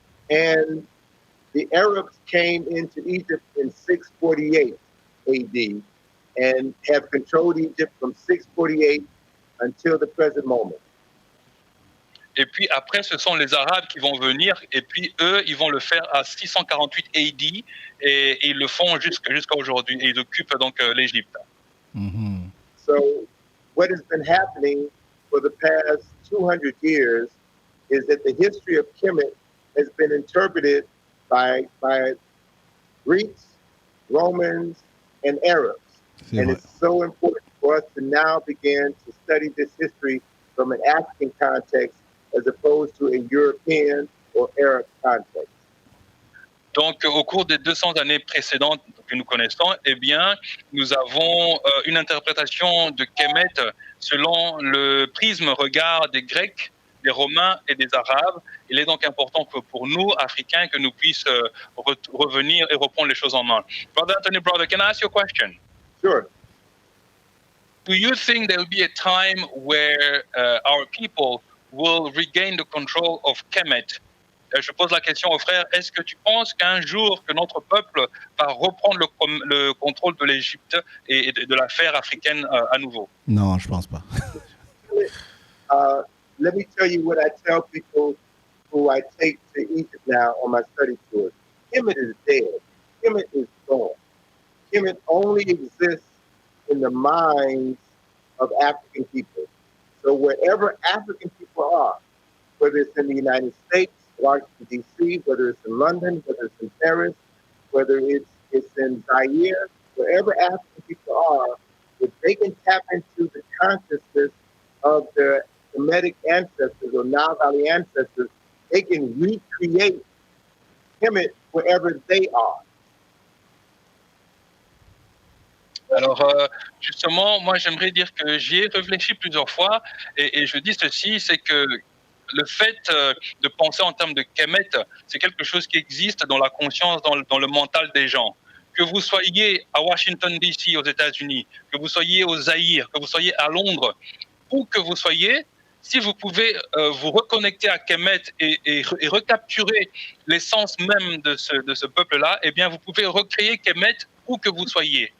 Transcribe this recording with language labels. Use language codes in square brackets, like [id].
[en] And the Arabs came into Egypt in 648 AD and have controlled Egypt from 648 until the present moment. [fr] Et puis après, ce sont les Arabes qui vont venir et puis eux, ils vont le faire à 648 AD et ils le font jusqu'à aujourd'hui et ils occupent donc l'Égypte. Mm-hmm. [en] So what has been happening for the past 200 years is that the history of Kemet has been interpreted by Greeks, Romans, and Arabs. And it's so important for us to now begin to study this history from an African context as opposed to a European or Arab context. [fr] Donc, au cours des 200 années précédentes que nous connaissons, eh bien, nous avons une interprétation de Kemet selon le prisme regard des Grecs, des Romains et des Arabes, Il est donc important que pour nous, Africains, que nous puissions revenir et reprendre les choses en main. [en] Brother Anthony Browder, can I ask you a question? Sure. Do you think there will be a time where our people will regain the control of Kemet? [fr] Je pose la question aux frères, est-ce que tu penses qu'un jour que notre peuple va reprendre le contrôle de l'Égypte et de l'affaire africaine à nouveau? Non, je pense pas. [en] Let me tell you what I tell people who I take to Egypt now on my study tours. Kemet is dead. Kemet is gone. Kemet only exists in the minds of African people. So wherever African people are, whether it's in the United States, Washington, D.C., whether it's in London, whether it's in Paris, whether it's in Zaire, wherever African people are, if they can tap into the consciousness of their Semitic ancestors or Nile Valley ancestors, they can recreate Kemet wherever they are. [fr] Alors, justement, moi, j'aimerais dire que j'y ai réfléchi plusieurs fois et je dis ceci, c'est que le fait de penser en termes de Kemet, c'est quelque chose qui existe dans la conscience, dans le mental des gens. Que vous soyez à Washington, D.C., aux États-Unis, que vous soyez au Zaïre, que vous soyez à Londres, où que vous soyez, si vous pouvez vous reconnecter à Kemet et recapturer l'essence même de ce peuple-là, eh bien, vous pouvez recréer Kemet où que vous soyez.